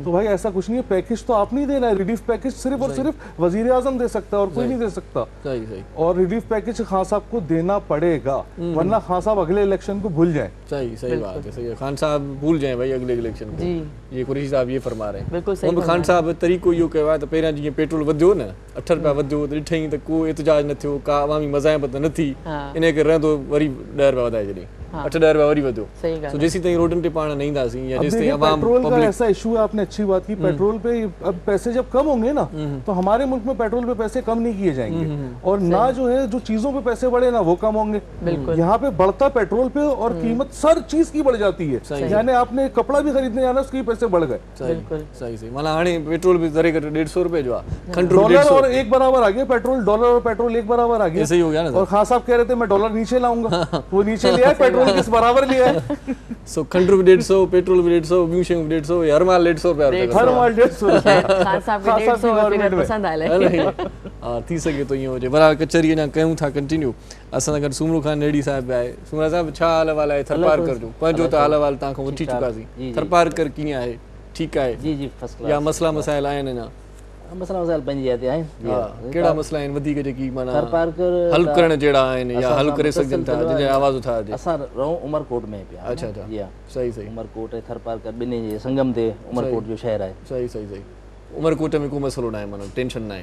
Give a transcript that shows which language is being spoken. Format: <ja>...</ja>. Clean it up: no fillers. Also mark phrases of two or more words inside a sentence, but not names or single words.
<ur>تو بھائی ایسا کچھ نہیں ہے، پیکج تو آپ نہیں دینا ہے,</ur> <en>relief package</en> <ur>صرف اور صرف وزیر اعظم دے سکتا ہے اور کوئی نہیں دے سکتا. اور</ur> <en>relief package</en> <ur>خان صاحب کو دینا پڑے گا، ورنہ خان صاحب اگلے الیکشن کو بھول جائے. صحیح صحیح بات ہے، صحیح ہے. خان صاحب بھول جائے بھائی اگلے الیکشن کو۔ یہ قریشی صاحب یہ فرما رہے ہیں. بالکل صحیح.</ur> <sd>खान साहब तरीक़ो इहो कयो आहे त पहिरियां जीअं पेट्रोल वधियो न, 8 रुपया वधियो त ॾिठईं त को एतिजाज न थियो, का अवामी मज़ाहिमत न थी, इन करे रहंदो वरी 10 रुपया वधाए छॾियईं, 8-10 रुपया वरी वधियो। सो जेसीं ताईं रोडनि ते पाण न ईंदासीं या जेसीं ताईं अवाम</sd> <ur>پیٹرول کا ایسا ایشو ہے، آپ نے اچھی بات کی، پیٹرول پہ اب پیسے جب کم ہوں گے نا تو ہمارے ملک میں پیٹرول پہ پیسے کم نہیں کیے جائیں گے، اور نا جو ہے جو چیزوں پہ پیسے بڑھے نا وہ کم ہوں گے. یہاں پہ بڑھتا پیٹرول پہ اور قیمت سر چیز کی بڑھ جاتی ہے، یعنی آپ نے کپڑا بھی خریدنے جانا اس کے پیسے بڑھ گئے. صحیح صحیح.</ur> <sd>माना हाणे पेट्रोल भी दरे 150 रुपए जो आहे, खंड</sd> <ur>ڈالر اور ایک برابر آ گیا پیٹرول، ڈالر اور پیٹرول ایک برابر آ گیا. صحیح ہو گیا نا. اور خان صاحب کہہ رہے تھے میں ڈالر نیچے لاؤں گا، وہ نیچے لیا، پیٹرول کس برابر لیا ہے.</ur> <sd>सो खंड भी 150, पेट्रोल भी 150, ॿियूं शयूं 150, हर माल 150 रुपया। हर माल 150।</sd> <ur>خان صاحب کے 150 فگر پسند آیا.</ur> <sd>हाँ, थी सके तो ईअं हुजे। बराबर कचहरी अञा कयूं था कंटिन्यू। असां सां गॾु सुमरू खान नेड़ी साहिब आहे। सुमरा साहिब छा हाल वाल आहे? थरपारकर जो पंहिंजो त हाल वाल तव्हां खां वठी चुकासीं। थरपारकर कीअं आहे, ठीकु आहे? जी जी</sd> <en>first class.</en> <sd>या मसला मसाइल आहिनि अञा? मसला मसाइल पंहिंजी जाइ ते आहिनि। कहिड़ा मसला आहिनि वधीक जेकी माना थरपारकर हल करण जहिड़ा आहिनि या हल करे सघनि था, जंहिंजे आवाज़ उठा अचे? असां रहूं उमरकोट में पिया। अच्छा अच्छा। जी हा, सही सही। उमरकोट ऐं थरपारकर ॿिन्ही जे संगम ते उमरकोट जो शहर आहे। सही सही सही। उमरकोट में को मसलो न आहे, माना टेंशन न आहे?</sd>